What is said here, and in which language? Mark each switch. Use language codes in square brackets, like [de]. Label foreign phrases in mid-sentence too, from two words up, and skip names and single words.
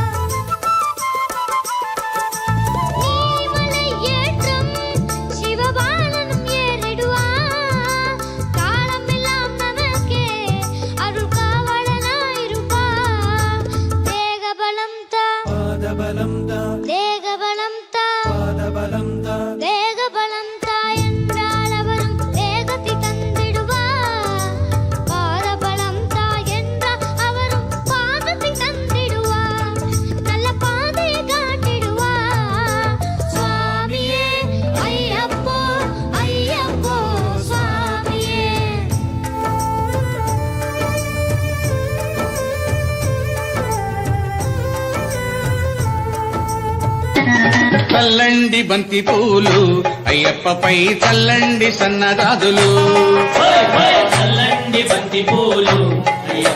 [ta] நீலிமலை ஏற்றம் சிவபாலனும் ஏறிடுவா காலமெல்லாம் நமக்கே அருள் காவலனாயிருப்பா தேகபலம் தா பாதபலம் தா தேகபலம் தா பாதபலம் தா தேகபலம் தாய் என்றால் அவரும் தேகத்தை தந்திடுவா பாதபலம் தாய் என்றால் அவரும் பாதத்தை தந்திடுவா நல்ல பாதையை காட்டிடுவா சுவாமியே ஐயப்போ ஐயப்போ சுவாமியே [te] చల్లండి బంతి పూలు అయ్యప్పపై చల్లండి సన్నదాదులు చల్లండి బంతి పూలు అయ్యప్ప